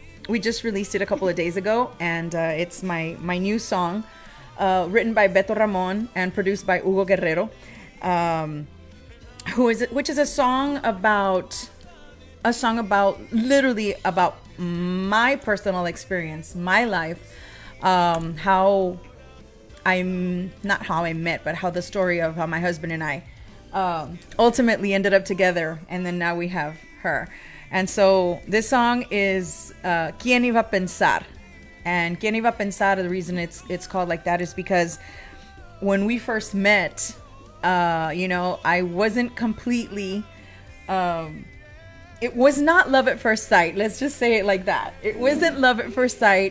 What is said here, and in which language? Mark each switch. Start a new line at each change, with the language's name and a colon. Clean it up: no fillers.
English: We just released it a couple of days ago, and it's my new song, written by Beto Ramon and produced by Hugo Guerrero, which is a song about literally about my personal experience, my life, how I'm not how I met, but how the story of how my husband and I ultimately ended up together, and then now we have her. And so this song is
Spanish: ¿Quién iba a pensar? And ¿Quién iba a pensar?
English: The reason it's called like that is because when we first met, I wasn't completely. It was not love at first sight. Let's just say it like that. It wasn't love at first sight.